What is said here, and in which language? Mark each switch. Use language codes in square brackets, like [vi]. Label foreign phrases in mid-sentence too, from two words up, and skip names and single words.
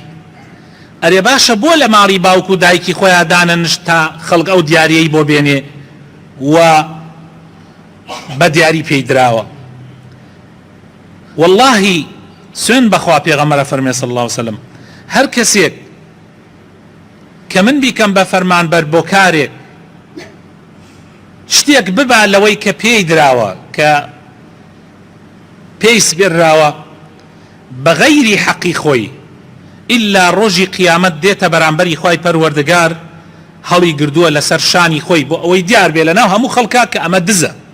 [ckb] ئەرێ باشە بۆ لە ماڵی باوک و دایکی خۆیان دانەنشت تا خەڵک ئەو دیاریەی بۆ بێنێ و بە دیاری پێی دراوە. واللهی سوێن بەخوا پێغەمبەر فەرمێ [ar] صلى الله عليه وسلم، [ckb] هەر کەسێک کە کە من بیکەم بە فەرمانبەر بۆ کارێک شتێک ببا لەوەی کە پێی دراوە کە پێی سپێرراوە بەغەیری حەقی خۆی ئللا ڕۆژی قیامەت دێتە بەرامبەری خوای پەروەردگار هەڵی گردووە لەسەر شانی خۆی بۆ ئەوەی دیار بێ لەناو هەموو خەڵکا کە ئەمە دزە.